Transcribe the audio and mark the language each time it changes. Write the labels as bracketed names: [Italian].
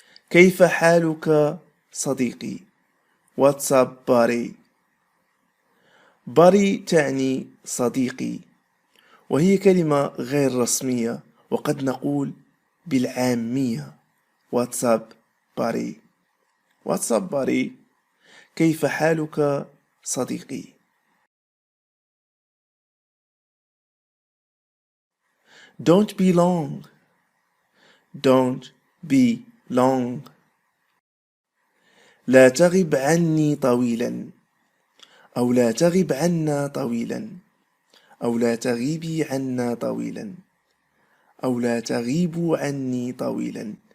[Arabic] كيف حالك صديقي؟ [English] What's up, buddy? [Arabic] buddy تعني صديقي، وهي كلمة غير رسمية، وقد نقول بالعامية [English] What's up, buddy? What's up, buddy? [Arabic] كيف حالك صديقي؟ [English] Don't be long. Don't be long. [Arabic] لا تغب عني طويلا، أو لا تغب عنا طويلا، أو لا تغيبي عنا طويلا، أو لا تغيبوا عني طويلا.